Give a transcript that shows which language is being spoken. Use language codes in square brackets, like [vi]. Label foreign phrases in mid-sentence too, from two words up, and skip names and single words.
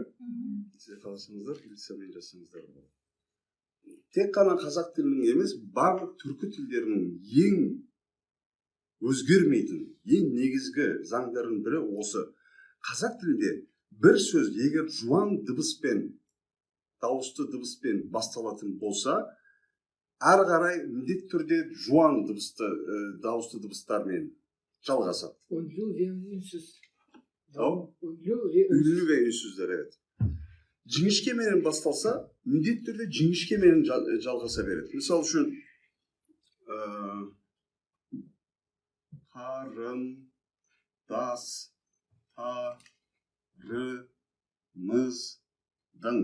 [kk] Сіздер қаласаңыздар, мен жазсаңыздар. Тек қана қазақ тілінің емес, барлық түркі тілдерінің ең өзгермейтін, ең негізгі заңдардың бірі осы. Қазақ тілінде бір сөз егер жуан дыбыспен, дауысты дыбыспен басталатын болса, ары қарай міндетті түрде жуан дауысты дыбыстармен жалғасады. [tr] Үнлі ve ünsüz. Ünlü ve ünsüzler, evet. [kk] Жіңішкеменен басталса, міндетті түрде жіңішкеменен жалғаса береді. Мысалы үшін қарындастарымыздың.